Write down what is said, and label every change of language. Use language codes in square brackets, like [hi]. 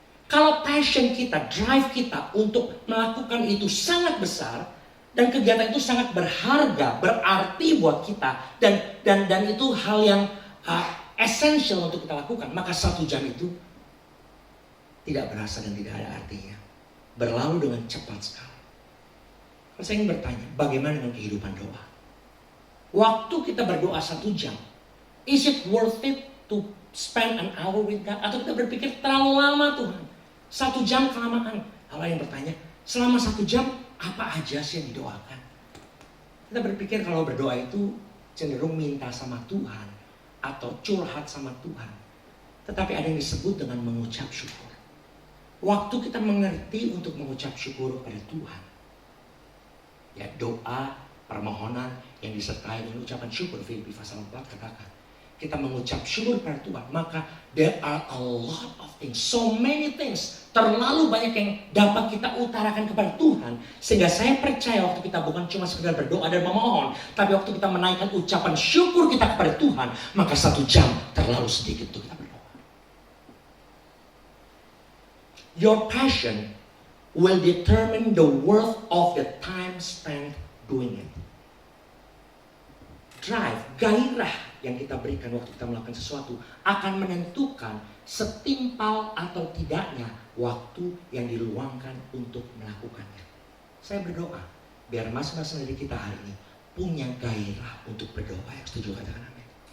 [id] Kalau passion kita, drive kita untuk melakukan itu sangat besar dan kegiatan itu sangat berharga, berarti buat kita dan itu hal yang essential untuk kita lakukan, maka 1 jam itu tidak berasa dan tidak ada artinya. Berlalu dengan cepat sekali. Saya ingin bertanya, bagaimana dengan kehidupan doa? Waktu kita berdoa 1 jam, [en] is it worth it to spend an hour with God? [id] Atau kita berpikir terlalu lama Tuhan, 1 jam kelamaan. Allah yang bertanya, selama 1 jam apa aja sih yang didoakan? Kita berpikir kalau berdoa itu cenderung minta sama Tuhan atau curhat sama Tuhan. Tetapi ada yang disebut dengan mengucap syukur. Waktu kita mengerti untuk mengucap syukur pada Tuhan, ya doa, permohonan yang disertai dengan ucapan syukur. Filipi pasal 4 katakan, kita mengucap syukur pada Tuhan, maka [en] there are a lot of things, so many things, [id] terlalu banyak yang dapat kita utarakan kepada Tuhan, sehingga saya percaya waktu kita bukan cuma sekedar berdoa dan memohon, tapi waktu kita menaikkan ucapan syukur kita kepada Tuhan, maka 1 jam terlalu sedikit untuk kita berdoa. [en] Your passion will determine the worth of the time spent doing it. [id] Drive, gairah yang kita berikan waktu kita melakukan sesuatu akan menentukan setimpal atau tidaknya waktu yang diluangkan untuk melakukannya. Saya berdoa biar masing-masing dari kita hari ini punya gairah untuk berdoa. Yang setuju katakan amin.